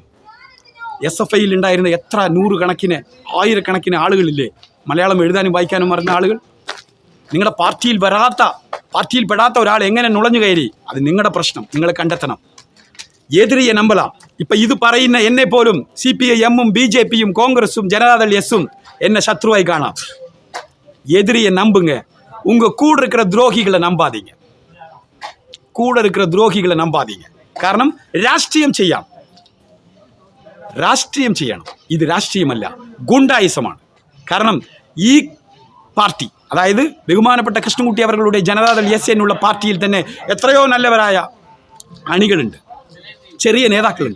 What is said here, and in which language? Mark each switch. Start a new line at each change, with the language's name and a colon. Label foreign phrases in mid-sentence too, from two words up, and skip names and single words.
Malayalam: SFIയിൽ ഉണ്ടായിരുന്ന എത്ര 100 കണക്കിന് 1000 കണക്കിന് ആളുകളില്ലേ മലയാളം എഴുതാനും വായിക്കാനും അറിഞ്ഞ ആളുകൾ? നിങ്ങളുടെ പാർട്ടിയിൽപ്പെടാത്ത ഒരാൾ എങ്ങനെ നുഴഞ്ഞു കയറി? അത് നിങ്ങളുടെ പ്രശ്നം, നിങ്ങൾ കണ്ടെത്തണം. എതിരിയെ നമ്പലാം. ഇപ്പം ഇത് പറയുന്ന എന്നെ പോലും CPIM-ഉം BJP-യും കോൺഗ്രസും ജനതാദൾ എസും എന്നെ ശത്രുവായി കാണാം.
Tamil: எதிரியை நம்புங்க. உங்கள் கூட இருக்கிற துரோகிகளை நம்பாதீங்க.
Malayalam: കാരണം രാഷ്ട്രീയം ചെയ്യണം. ഇത് രാഷ്ട്രീയമല്ല, ഗുണ്ടായിസമാണ്. കാരണം ഈ പാർട്ടി, അതായത് ബഹുമാനപ്പെട്ട കൃഷ്ണൻകുട്ടി അവരുടെ ജനതാദൾ എന്നുള്ള പാർട്ടിയിൽ തന്നെ എത്രയോ നല്ലവരായ അണികളുണ്ട്, ചെറിയ നേതാക്കളുണ്ട്.